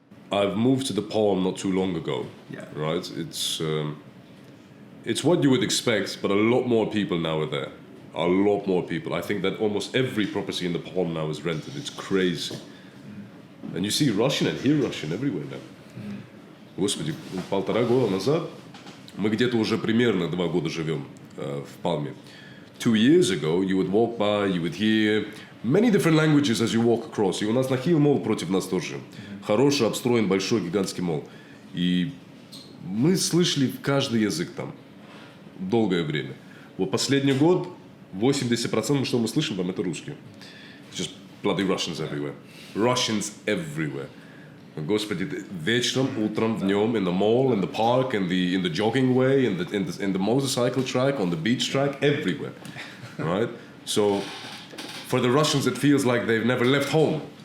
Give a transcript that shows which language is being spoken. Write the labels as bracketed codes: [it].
[en] I've moved to the Palm not too long ago. Yeah. Right. It's what you would expect, but a lot more people now are there. A lot more people. I think that almost every property in the Palm now is rented. It's crazy. And you see Russian and hear Russian everywhere now. [ru] Господи, 1,5 года назад мы где-то уже примерно 2 года живем в Палме. [en] 2 years ago, you would walk by, you would hear many different languages as you walk across. [ru] И у нас на Хилл Молл против нас тоже. Хороший, обстроен, большой, гигантский молл. И мы слышали каждый язык там долгое время. Вот последний год 80% что мы слышим там это русский. [en] Just bloody Russians everywhere. Russians everywhere. [ru] Господи, вечером, утром, днем, [en] in the mall, in the park, in the jogging way, in the motorcycle track, on the beach track, everywhere. Right? So for the Russians it feels like they've never left home.